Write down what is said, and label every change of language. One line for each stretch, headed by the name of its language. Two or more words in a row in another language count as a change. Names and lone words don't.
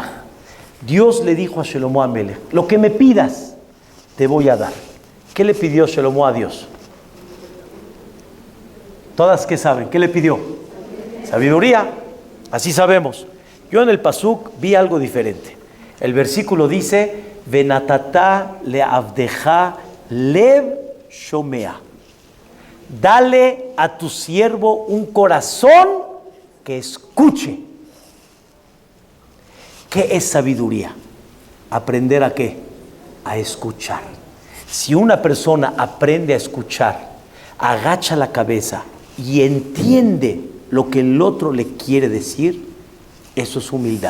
Spanish: Dios le dijo a Shelomo Amelech, lo que me pidas, te voy a dar. ¿Qué le pidió Shelomo a Dios? Todas que saben, ¿qué le pidió? Sabiduría, así sabemos. Yo en el Pasuk vi algo diferente. El versículo dice,
Hebrew: ונתת לעבדך לב שומע.
Spanish: Dale a tu siervo un corazón que escuche. ¿Qué es sabiduría? ¿Aprender a qué? A escuchar. Si una persona aprende a escuchar, agacha la cabeza y entiende lo que el otro le quiere decir, eso es humildad.